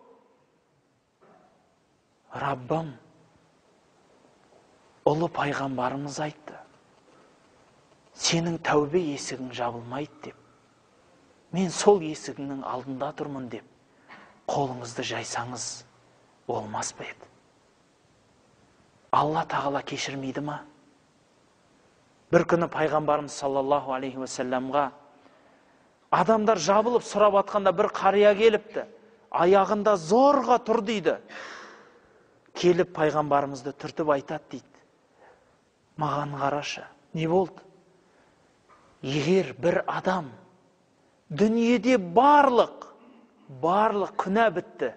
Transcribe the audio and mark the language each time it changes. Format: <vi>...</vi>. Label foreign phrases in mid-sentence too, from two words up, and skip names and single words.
<kk>Раббым, ұлы пайғамбарымыз айтты, сенің тәубе есігің жабылмайды деп. Мен сол есігіңнің алдында тұрмын деп, қолыңызды жайсаңыз болмас па еді? Алла тағала кешірмейді ма? Бір күні пайғамбарымыз</kk> <ar>صلى الله عليه وسلم</ar> <kk>адамдар жабылып сұрап атқанда бір қария келіпті. Аяғында зорға тұр дейді. Келіп пайғамбарымызды түртіп айтады дейді. Маған қарашы, не болды? Егер бір адам дүниеде барлық күнә бітті.</kk>